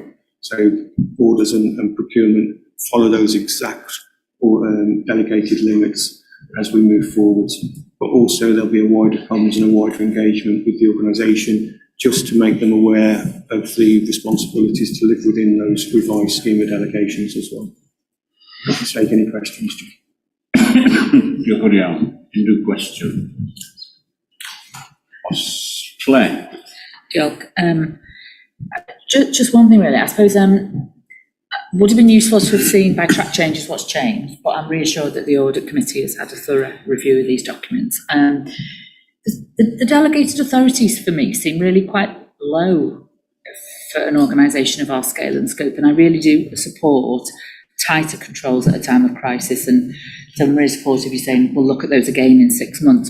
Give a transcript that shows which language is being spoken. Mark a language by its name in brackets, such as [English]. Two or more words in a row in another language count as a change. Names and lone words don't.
[English] So orders and procurement follow those exact delegated limits as we move forwards. But also there'll be a wider comms and a wider engagement with the organisation, just to make them aware of the responsibilities to live within those revised scheme of delegations as well. Let's take any questions, Jim. [Welsh] Diolch yn iawn. Unrhyw gwestiwn? Os ple? Diolch. [English] Just one thing really, I suppose would have been useful to have seen by track changes what's changed, but I'm reassured that the audit committee has had a thorough review of these documents. The delegated authorities for me seem really quite low for an organisation of our scale and scope, and I really do support tighter controls at a time of crisis, and so I'm really supportive of you saying we'll look at those again in 6 months.